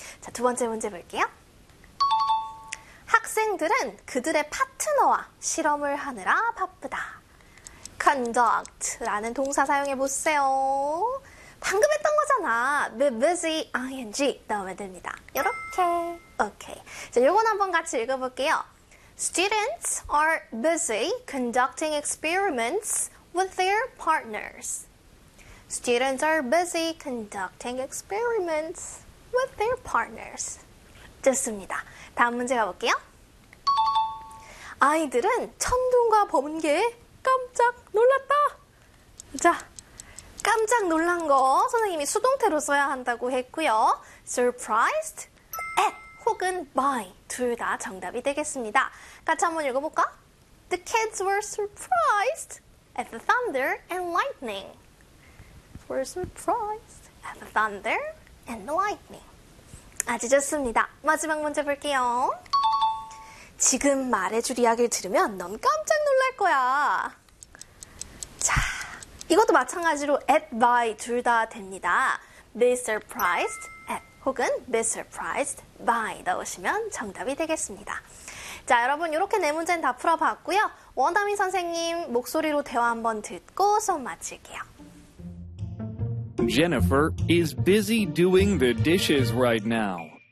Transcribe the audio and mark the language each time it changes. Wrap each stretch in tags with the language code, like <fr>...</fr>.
<ko>자, 두 번째 문제 볼게요. 학생들은 그들의 파트너와 실험을 하느라 바쁘다. conduct라는 동사 사용해 보세요. 방금 했던 거잖아.</ko> <en>be busy ing</en> <ko>넣으면 됩니다. 이렇게. 오케이. 자, 요건 한번 같이 읽어볼게요.</ko> <en>Students are busy conducting experiments with their partners. Students are busy conducting experiments with their partners.</en> <ko>좋습니다. 다음 문제 가볼게요. 아이들은 천둥과 번개에 깜짝 놀랐다. 자, 깜짝 놀란 거 선생님이 수동태로 써야 한다고 했고요. surprised at 혹은 by 둘 다 정답이 되겠습니다. 같이 한번 읽어볼까?</ko> <en>The kids were surprised at the thunder and lightning. Were surprised at the thunder and the lightning.</en> <ko>아주 좋습니다. 마지막 문제 볼게요. 지금 말해줄 이야기를 들으면 넌 깜짝 놀랄 거야. 이것도 마찬가지로 at, by 둘 다 됩니다.</ko> <en>be surprised at</en> <ko>혹은</ko> <en>be surprised by</en> <ko>넣으시면 정답이 되겠습니다. 자, 여러분 이렇게 네 문제는 다 풀어봤고요. 원다미 선생님 목소리로 대화 한번 듣고 수업 마칠게요.</ko> <en>Jennifer is busy doing the dishes right now.</en>